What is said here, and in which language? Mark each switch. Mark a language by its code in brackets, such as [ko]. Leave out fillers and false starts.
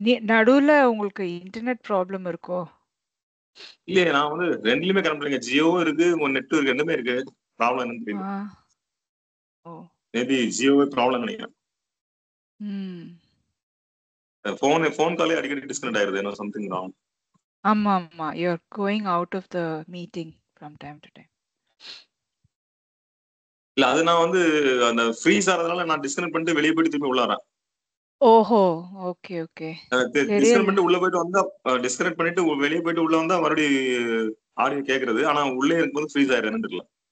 [ta] நடுவுல உங்களுக்கு internet problem இருக்கோ? இல்லையே, நான் வந்து ரெண்டுலயுமே கனெக்ட் பண்ணிருக்கேன். ஜியோவும் இருக்கு, நெட்டும் இருக்கு, ரெண்டுமே இருக்கு. ப்ராப்ளம் என்னன்னு தெரியல. மேபி ஜியோவே ப்ராப்ளம் நினைக்கிறேன். ஃபோன் காலே அடிக்கடி டிஸ்கனெக்ட் ஆயிருது. ஏன்னா சம்திங் ராங். [en] ஆமா, you are going out of the meeting from time to time. [ta] இல்ல, அது நான் வந்து அந்த ஃப்ரீஸ் ஆறதுனால நான் டிஸ்கனெக்ட் பண்ணிட்டு வெளியே போயிட்டு திருப்பி உள்ள வரேன். ஓஹோ, ஓகே. டிஸ்கனெக்ட் பண்ணிட்டு உள்ள போயிட்டு வந்தா, டிஸ்கனெக்ட் பண்ணிட்டு வெளியே போயிட்டு உள்ள வந்தா மறுபடியும் ஆடியோ கேக்குறது. ஆனா உள்ளே இருக்கும்போது ஃப்ரீஸ் ஆயிடுறேன்னு தெரியல.